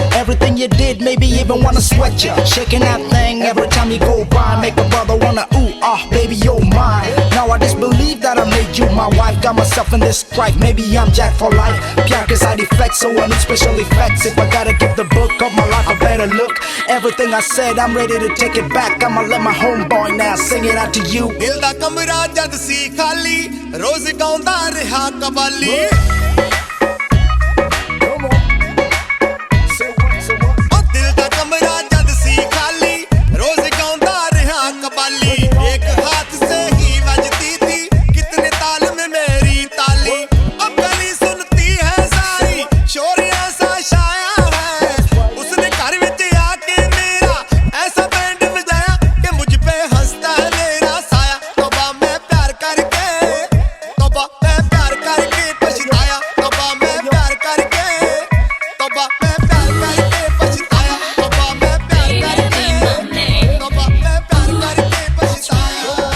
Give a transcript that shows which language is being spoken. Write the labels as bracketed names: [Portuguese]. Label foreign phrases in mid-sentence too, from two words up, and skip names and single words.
[English] Everything you did made me even wanna sweat you. Shaking that thing every time you go by, make a brother wanna ooh ah, baby you're mine. Now I just believe that I made you my wife. Got myself in this strife, maybe I'm Jack for life. [Hindi] प्यार के [English] side effects, so I need special effects. If I gotta give the book of my life a better look, everything I said I'm ready to take it back. I'ma let my homeboy now sing it out to you. [Punjabi] ਦਿਲ ਦਾ ਕਮਰਾ ਜਦ ਸੀ ਖਾਲੀ ਰੋਜ਼ ਗਾਉਂਦਾ ਰਿਹਾ ਕਵਾਲੀ [English] Come on. Say what? Say what? [Punjabi] ਉਹ ਦਿਲ ਦਾ ਕਮਰਾ ਜਦ ਸੀ ਖਾਲੀ ਰੋਜ਼ ਗਾਉਂਦਾ ਰਿਹਾ ਕਵਾਲੀ [Hindi] एक हाथ से ही बजती थी कितने ताल में मेरी ताली अब गली सुनती है सारी शोर ऐसा छाया है उसने [Punjabi] ਘਰ ਵਿਚ ਆਕੇ [Hindi] मेरा ऐसा बैंड बजाया कि मुझ पे हंसता है मेरा साया तौबा मैं प्यार करके पछताया तौबा मैं प्यार करके पछताया तौबा मैं प्यार करके पछताया